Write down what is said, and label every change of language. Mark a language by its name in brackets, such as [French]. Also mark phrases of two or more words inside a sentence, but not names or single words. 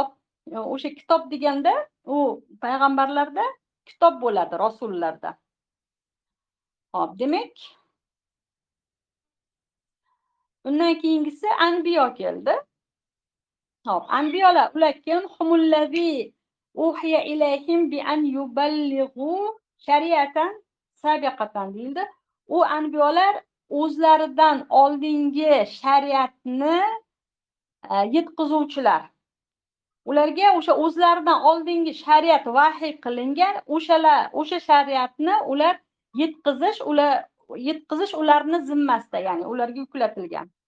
[Uzbek] O'sha kitob deganda u payg'ambarlarda kitob bo'ladi, rasullarda. Hop, demak, undan keyingisi anbiyo keldi. Hop, anbiyolar ular kim? [Arabic] هم الذين أوحي إليهم بأن يبلغوا شريعة سابقة deyildi. [Uzbek] U anbiyolar o'zlaridan oldingi shariatni yetkazuvchilar. Ularga o'sha o'zlaridan oldingi shariat vahiy qilingan, o'sha shariatni ular yetkazish ularning zimmasida, ya'ni ularga yuklatilgan.